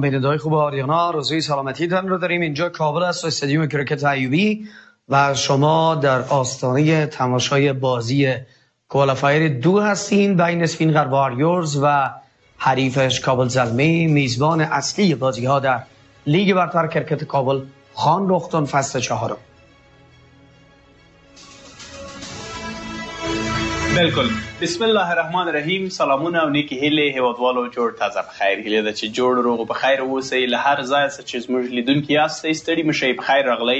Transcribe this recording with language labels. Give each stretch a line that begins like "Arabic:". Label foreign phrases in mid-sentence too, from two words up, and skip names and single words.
Persian: به ندای خوب آریانا روزی سلامتیتان رو داریم. اینجا کابل است و استادیوم کریکت ایوبی و شما در آستانه تماشای بازی کوالیفایر 2 هستین بین سپین واریریز و حریفش KabulZalmi، میزبان اصلی بازی ها در لیگ برتر کریکت کابل روغتون فصل 4. بالکل.
Arabic: بسم الله الرحمن الرحیم.
Pashto: سلامونه او نیکی هیله هیوادوالو جوړ تازه بخیر. هیله ده چې جوړ روغ بخیر اوسئ. له هر ځای څخه چې زموږ لیدونکي یاستئ ستړي مه شئ، بخیر راغلی.